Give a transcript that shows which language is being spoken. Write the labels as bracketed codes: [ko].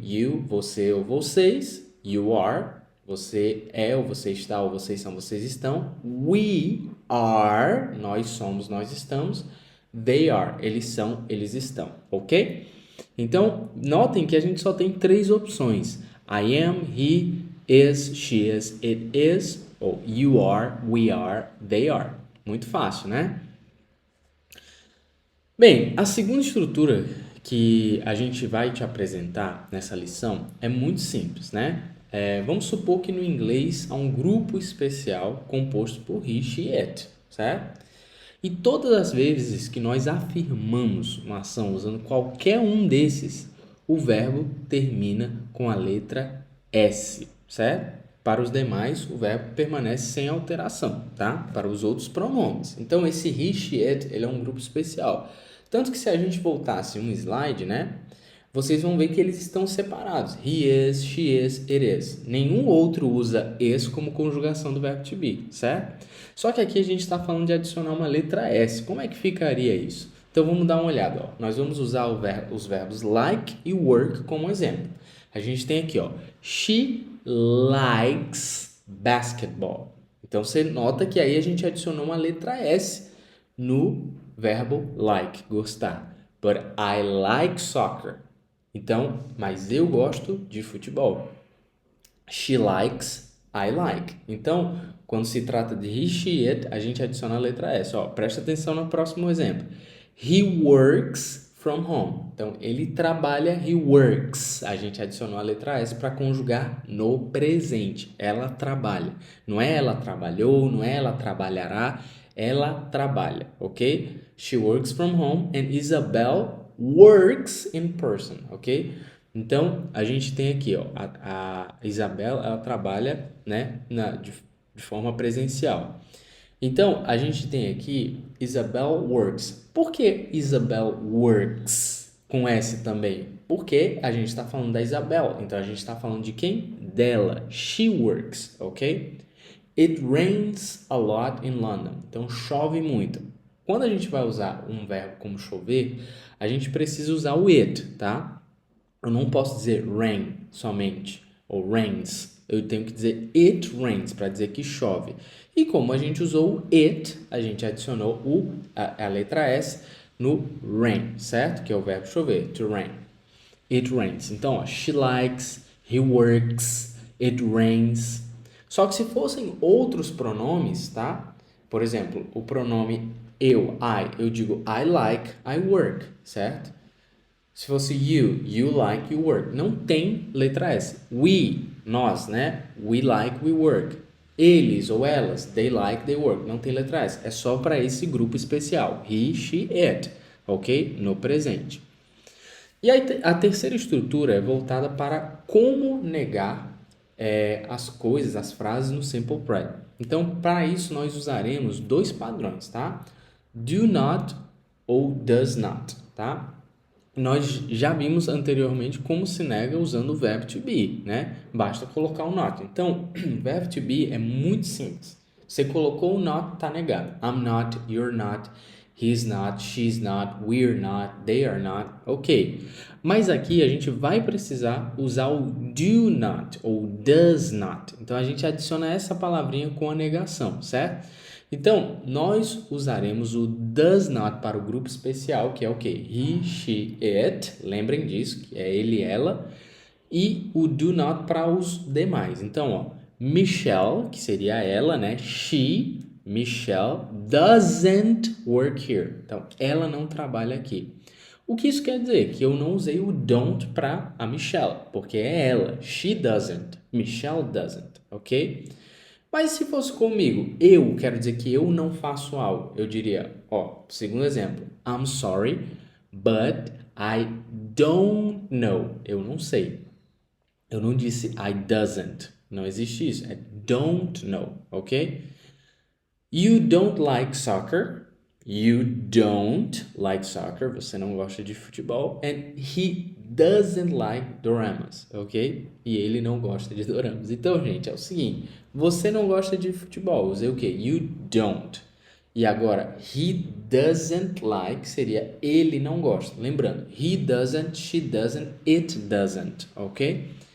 [pt] You, você ou vocês. [en] You are, [pt] você é ou você está ou vocês são, vocês estão. [en] We are, [pt] nós somos, nós estamos. [en] They are, [pt] eles são, eles estão, ok? Então, notem que a gente só tem três opções. [en] I am, he is, she is, it is, [pt] ou [en] you are, we are, they are. [pt] Muito fácil, né? Bem, a segunda estrutura que a gente vai te apresentar nessa lição é muito simples, né? Vamos supor que no inglês há um grupo especial composto por [en] he, she, it, [pt] certo? E todas as vezes que nós afirmamos uma ação usando qualquer um desses, o verbo termina com a letra S, certo? Para os demais, o verbo permanece sem alteração, tá? Para os outros pronomes. Então, esse [en] he, she, it, [pt] ele é um grupo especial. Tanto que se a gente voltasse um slide, né? Vocês vão ver que eles estão separados. [en] He is, she is, it is. [pt] Nenhum outro usa is como conjugação do verbo to be, certo? Só que aqui a gente está falando de adicionar uma letra S. Como é que ficaria isso? Então vamos dar uma olhada. Ó. Nós vamos usar os verbos like e work como exemplo. A gente tem aqui, ó, [en] she likes basketball. [pt] Então você nota que aí a gente adicionou uma letra S no verbo like, gostar. [en] But I like soccer. [pt] Então, mas eu gosto de futebol. [en] She likes, I like. [pt] Então, quando se trata de [en] he, she, it, [pt] a gente adiciona a letra S. Ó, presta atenção no próximo exemplo. [en] He works from home. [pt] Então, ele trabalha, [en] he works. [pt] A gente adicionou a letra S para conjugar no presente. Ela trabalha. Não é ela trabalhou, não é ela trabalhará, ela trabalha, ok? [en] She works from home and Isabel works in person, ok? [pt] Então, a gente tem aqui, ó, a Isabel, ela trabalha, né, de forma presencial. Então, a gente tem aqui [en] Isabel works. [pt] Por que [en] Isabel works [pt] com S também? Porque a gente está falando da Isabel. Então, a gente está falando de quem? Dela. [en] She works, ok? It rains a lot in London. [pt] Então, chove muito. Quando a gente vai usar um verbo como chover, a gente precisa usar o it, tá? Eu não posso dizer rain somente, ou rains. Eu tenho que dizer [en] it rains, [pt] para dizer que chove. E como a gente usou o it, a gente adicionou a letra S no rain, certo? Que é o verbo chover, [en] to rain. It rains. Então, ó, she likes, he works, it rains. [pt] Só que se fossem outros pronomes, tá? Por exemplo, o pronome eu digo [en] I like, I work, [pt] certo? Se fosse [en] you like, you work. [pt] Não tem letra S. [en] We, [pt] nós, né? [en] We like, we work. [pt] Eles ou elas, [en] they like, they work. [pt] Não tem letra S. É só para esse grupo especial. [en] He, she, it. [pt] Ok? No presente. E a terceira estrutura é voltada para como negar as coisas, as frases no Simple Present. Então, para isso, nós usaremos dois padrões, tá? [en] Do not [pt] ou [en] does not, tá? [pt] Nós já vimos anteriormente como se nega usando o verbo to be, né? Basta colocar o not. Então, o verbo to be é muito simples. Você colocou o not, tá negado. [en] I'm not, you're not, he's not, she's not, we're not, they are not. Ok. [pt] Mas aqui a gente vai precisar usar o [en] do not [pt] ou [en] does not. [pt] Então, a gente adiciona essa palavrinha com a negação, certo? Então, nós usaremos o does not para o grupo especial, que é o quê? [en] He, she, it. [pt] Lembrem disso, que é ele, ela. E o do not para os demais. Então, ó, Michelle, que seria ela, né? [en] Michelle, doesn't work here. [pt] Então, ela não trabalha aqui. O que isso quer dizer? Que eu não usei o don't para a Michelle, porque é ela. [en] She doesn't. Michelle doesn't, [pt] ok? Mas se fosse comigo, eu quero dizer que eu não faço algo. Eu diria, ó, segundo exemplo, [en] I'm sorry, but I don't know. [pt] Eu não sei. Eu não disse [en] I doesn't. [pt] Não existe isso. É [en] don't know, [pt] ok? [en] You don't like soccer. You don't like soccer. [pt] Você não gosta de futebol. [en] And he doesn't like doramas, ok? [pt] E ele não gosta de doramas. Então, gente, é o seguinte. Você não gosta de futebol. Usei o quê? [en] You don't. [pt] E agora, he [en] doesn't like [pt] seria ele não gosta. Lembrando, [en] he doesn't, she doesn't, it doesn't, ok?